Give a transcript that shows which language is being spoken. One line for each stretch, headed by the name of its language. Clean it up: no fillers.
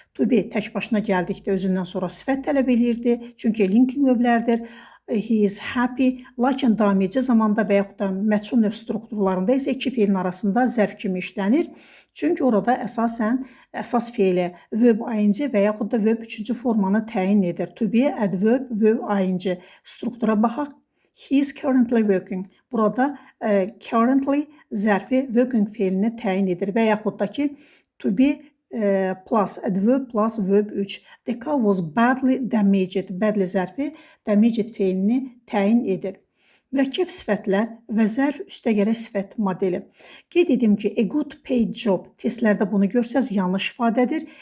Azerbaijani: To be tək başına gəldikdə özündən sonra sifət tələb edirdi, çünki linking verblərdir.
English: He is happy.
Azerbaijani: Lakin daimici zamanda və yaxud da məchul növ strukturlarında isə iki feilin arasında zərf kimi işlənir. Çünki orada əsas feili verb ing və yaxud da verb üçüncü formanı təyin edir. To be, adverb, verb ing. Struktura baxaq.
English: He is currently working.
Azerbaijani: Burada currently zərfi working feilini təyin edir və yaxud da ki to be plus adverb plus verb 3.
English: The car was badly damaged.
Azerbaijani: Badly zərfi damaged feilini təyin edir. Mürəkkəb sifətlər və zərf üstəgələk sifət modeli. Qeyd edim ki,
English: a good paid job
Azerbaijani: testlərdə bunu görsəz yanlış ifadədir.